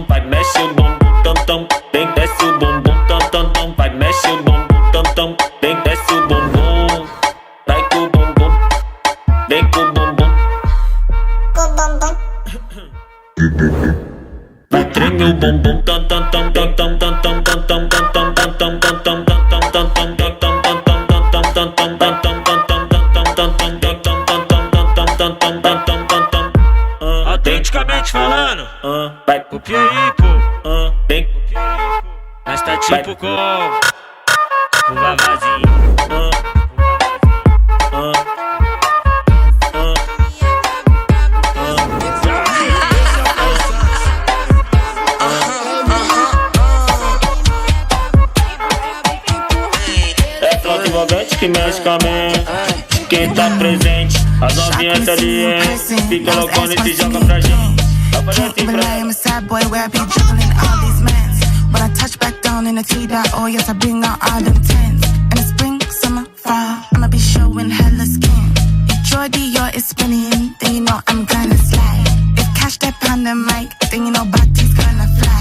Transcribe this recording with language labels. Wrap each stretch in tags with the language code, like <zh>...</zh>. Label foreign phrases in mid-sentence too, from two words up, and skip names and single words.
<pt>Vai mexe o bumbum tam tam, vem desce o bumbum tam tam tam. Vai mexe o bumbum tam tam, vem desce o bumbum. Vai com o bumbum, vem com o bumbum. Vai treme o bumbum tam tam tam tam tam tam tam tam tam tam tam tam tam tam tam tam tam tam tam. Autenticamente falando, vai copia aí, pô. Vem, nós tá tipo com o Vavazinho. É flauta envolvente que mexe com a mente. Quem tá presente, as novinhas ali, se colocando e se joga pra gente.</pt> <en>Can't believe I'm a sad boy where I be juggling all these mans. When I touch back down in the T.O, yes I bring out all them tens. In the spring, summer, fall, I'ma be showing hella skin. If Jordy or is spinning, then you know I'm gonna slide. If cash that on the mic, then you know body's gonna fly.</en>